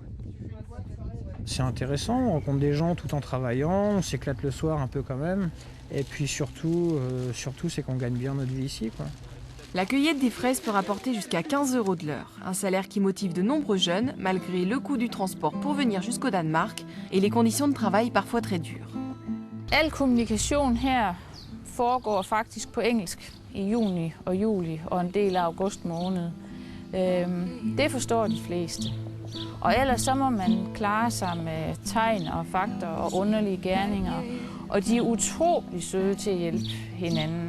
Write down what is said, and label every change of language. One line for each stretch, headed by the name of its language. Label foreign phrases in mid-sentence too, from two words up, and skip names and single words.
French: C'est intéressant, on rencontre des gens tout en travaillant, on s'éclate le soir un peu quand même. Et puis surtout c'est qu'on gagne bien notre vie ici, quoi. La cueillette des fraises peut rapporter jusqu'à 15 € de l'heure. Un salaire qui motive de nombreux jeunes, malgré le coût du transport pour venir jusqu'au Danemark et les conditions de travail parfois très dures.
Danish: Al kommunikation her foregår faktisk på engelsk i juni og juli og en del af august måned. Det forstår de fleste. Og ellers så må man klare sig med tegn og fakter og underlige gerninger. Og de er utrolig søde til at hjælpe hinanden.